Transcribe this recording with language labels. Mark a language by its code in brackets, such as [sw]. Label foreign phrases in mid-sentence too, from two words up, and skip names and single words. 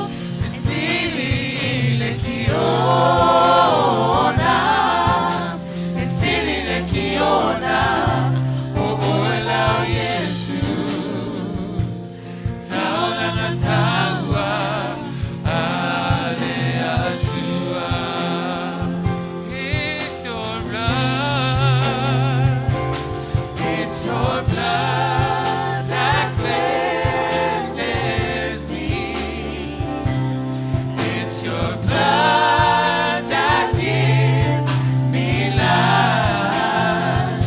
[sm] Sili lekiona. Sili lekiona. Olau Yesu. Taulanga taua. Ale atua. [en] It's your blood. It's your blood that cleanses me. It's your blood that gives me life.